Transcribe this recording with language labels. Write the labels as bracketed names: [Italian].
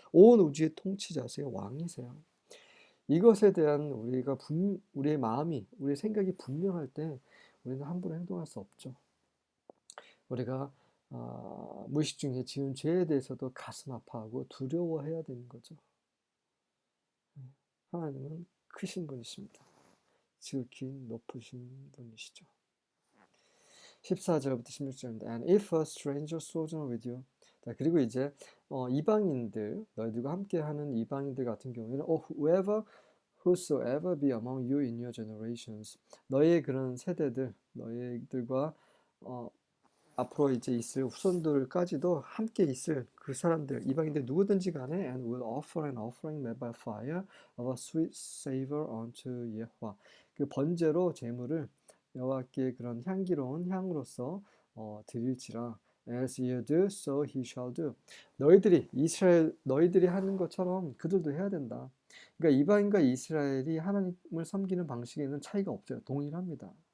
[Korean] 온 우주의 통치자세요. 왕이세요. 이것에 대한 우리의 마음이, 우리의 생각이 분명할 때 우리는 함부로 행동할 수 없죠. 우리가 무의식 중에 지은 죄에 대해서도 가슴 아파하고 두려워해야 되는 거죠. 하나님은 크신 분이십니다. 지극히 높으신 분이시죠. 14절부터 16절입니다. [English] And if a stranger sojourn with you. [Korean] 자, 그리고 이제 이방인들, 너희들과 함께하는 이방인들 같은 경우에는 [English] whosoever be among you in your generations. [Korean] 너희의 그런 세대들, 너희들과 앞으로 이제 있을 후손들까지도 함께 있을 그 사람들, 이방인들 누구든지 간에 [English] and will offer an offering made by fire of a sweet savor unto 예호와. [Korean] 그 번제로 제물을 여호와께 그런 향기로운 향으로서 드릴지라. [English] As you do, so he shall do. [Korean] 너희들이 이스라엘 너희들이 하는 것처럼 그들도 해야 된다. 그러니까 이방인과 이스라엘이 하나님을 섬기는 방식에는 차이가 없어요. 동일합니다.